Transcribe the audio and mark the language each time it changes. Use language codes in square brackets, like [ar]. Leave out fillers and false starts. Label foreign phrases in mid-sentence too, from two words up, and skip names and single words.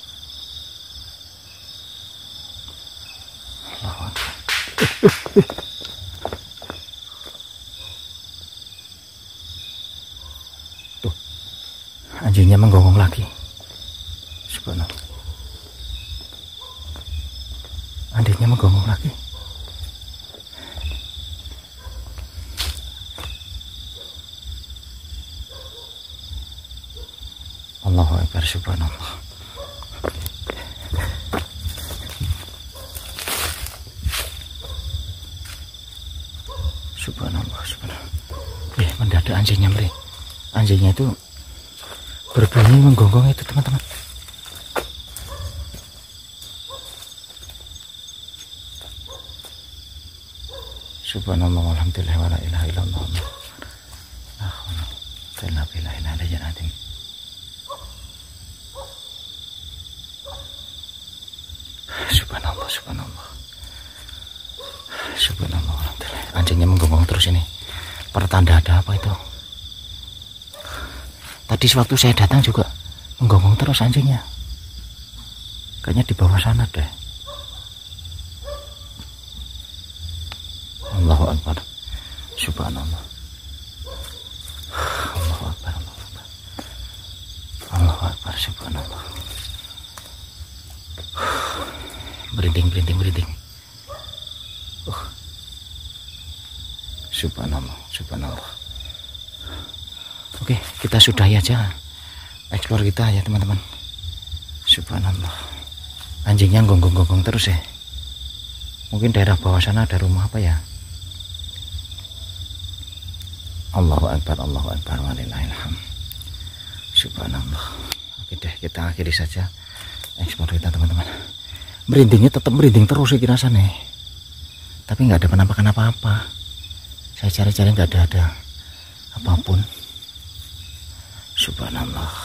[id] Tuh, anjingnya menggonggong lagi. Subhanallah. Anjingnya menggonggong lagi. [ar] الله أكبر، سبحان الله. [id] Subhanallah. Mendadak anjingnya itu berbunyi menggonggong itu teman-teman. [ar] سبحان الله، الحمد لله، ولا إله إلا الله. سبحان الله، الحمد لله. [id] Anjingnya menggonggong terus ini. Pertanda ada apa itu? Tadi sewaktu saya datang juga menggonggong terus anjingnya. Kayaknya di bawah sana deh. [ar] الله أكبر. [id] Subhanallah. [ar] الله أكبر، الله أكبر. الله أكبر، سبحان الله. [id] Merinding. Subhanallah. Oke, kita sudahi aja eksplor kita ya teman-teman. Subhanallah. Anjingnya gonggong terus ya. Mungkin daerah bawah sana ada rumah apa ya. [ar] الله أكبر، ولله الحمد. [id] Subhanallah. Oke deh, kita akhiri saja eksplor kita teman-teman. Merindingnya tetap merinding terus ya rasanya. Tapi nggak ada penampakan apa-apa. Saya cari-cari nggak ada apapun. Subhanallah.